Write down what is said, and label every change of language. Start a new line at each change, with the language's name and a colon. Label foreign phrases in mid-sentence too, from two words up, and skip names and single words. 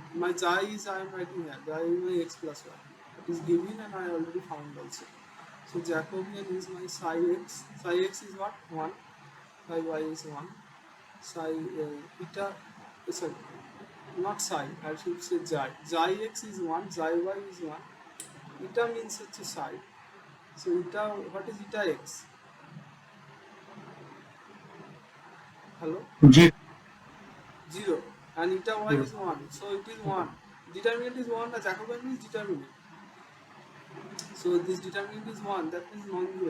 English: My xi is I am writing here. Xi is my x plus y. It is given and I already found also. So Jacobian is my psi x. Psi x is what? 1. Psi y is 1. Psi eta, sorry, not psi, I should say xi. Xi x is 1, xi y is 1. Eta means such a psi. So eta, what is eta x? Hello? G. 0. And eta y is 1. So it is 1. Determinant is 1, the Jacobian is determinant. So this determinant is 1, that means non-zero.